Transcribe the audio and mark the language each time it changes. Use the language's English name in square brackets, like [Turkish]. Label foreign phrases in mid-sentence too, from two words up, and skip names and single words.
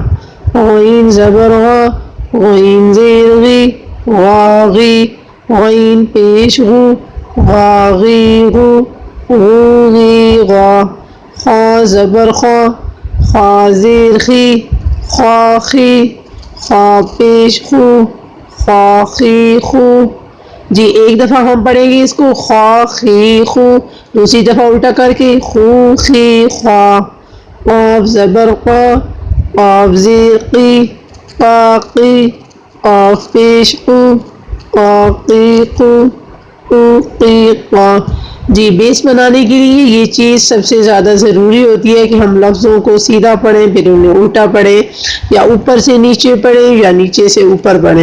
[Urdu] غین زبر غا، غین زیر غی، غا غی، غین پیش غو، غا غی غو، غو غی غا۔ خا زبر خا، خا زیر خی، خا خی، خا پیش خو، خا خی خو۔ جی، ایک دفعہ ہم پڑھیں گے اس کو خا خی خو، دوسری دفعہ الٹا کر کے خو خی خوا۔ قاف زبر قا، قاف زیر قی، قا قی، قاف پیش قو، قا قی قو، قو قی قا۔ جی، بیس بنانے کے لیے یہ چیز سب سے زیادہ ضروری ہوتی ہے کہ ہم لفظوں کو سیدھا پڑھیں، پھر انہیں الٹا پڑھیں، یا اوپر سے نیچے پڑھیں یا نیچے سے اوپر پڑھیں۔